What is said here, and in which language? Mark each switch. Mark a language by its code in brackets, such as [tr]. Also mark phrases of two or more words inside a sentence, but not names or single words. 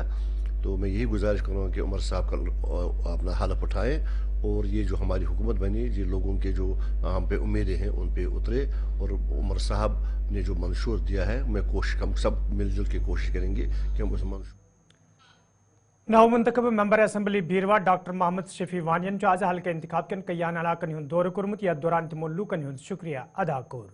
[ur] تو میں یہی گزارش کروں گا کہ عمر صاحب کا اپنا حلف اٹھائیں، اور یہ جو ہماری حکومت بنی، یہ لوگوں کے جو ہم پہ امیدیں ہیں ان پہ اترے، اور عمر صاحب نے جو منشور دیا ہے، ہم سب ملجل کے کوشش کریں گے کہ ہم اس منشور. [ks] नव मुंतखब [en] member assembly [ks] बीरवा डॉक्टर मोहम्मद शफी वानियन आज हल्के इंतखाब कन कयान इलाकन हुंद दौर कोरमुत, या दौरान तिमो लूकन हुंद शुक्रिया अदा कोर।